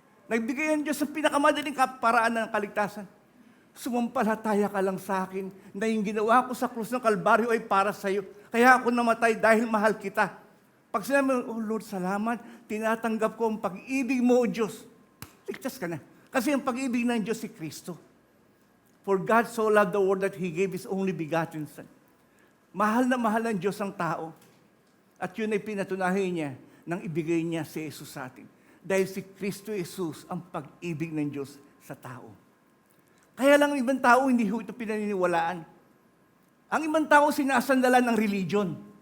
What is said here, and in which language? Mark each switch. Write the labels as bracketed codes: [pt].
[tl] Nagbigay ang Diyos ng pinakamadaling paraan ng kaligtasan. Sumampalataya ka lang sa akin na yung ginawa ko sa krus ng Kalbaryo ay para sa iyo. Kaya ako namatay dahil mahal kita. Pag sinabi mo, oh Lord, salamat, tinatanggap ko ang pag-ibig mo, O Diyos. Ligtas ka na. Kasi ang pag-ibig ng Diyos si Kristo. [en] For God so loved the world that He gave His only begotten Son. [tl] Mahal na mahal ang Diyos ang tao. At yun ay pinatunahin niya nang ibigay niya si Jesus sa atin. Dahil si Kristo Jesus ang pag-ibig ng Diyos sa tao. Kaya lang ang ibang tao hindi ho ito pinaniniwalaan. Ang ibang tao sinasandalan ng religion.